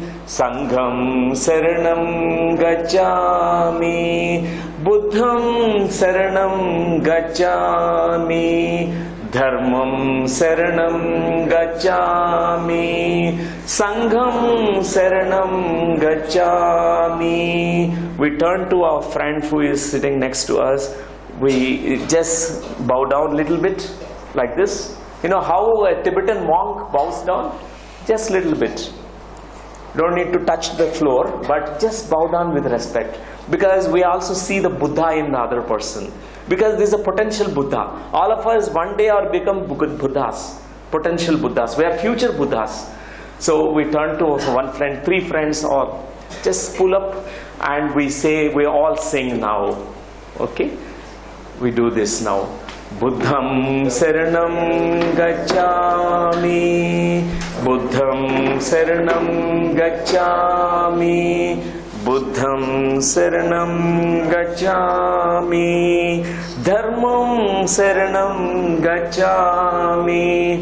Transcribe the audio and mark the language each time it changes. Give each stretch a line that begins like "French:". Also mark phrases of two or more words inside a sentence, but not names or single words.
Pali: Sangham Saranam Gacchami. Buddham Saranam Gacchami. Dharmam Saranam Gacchami. Sangham Saranam Gacchami.
English: We turn to our friend who is sitting next to us. We just bow down a little bit like this. You know how a Tibetan monk bows down? Just a little bit. Don't need to touch the floor, but just bow down with respect. Because we also see the Buddha in the other person. Because this is a potential Buddha. All of us one day are become Buddhas. Potential Buddhas. We are future Buddhas. So we turn to one friend, three friends, or just pull up and we say, we all sing now. Okay? We do this now.
Pali: Buddham Saranam Gacchami. Buddham Saranam Gacchami. Buddham Saranam Gacchami. Dharmam Saranam Gacchami.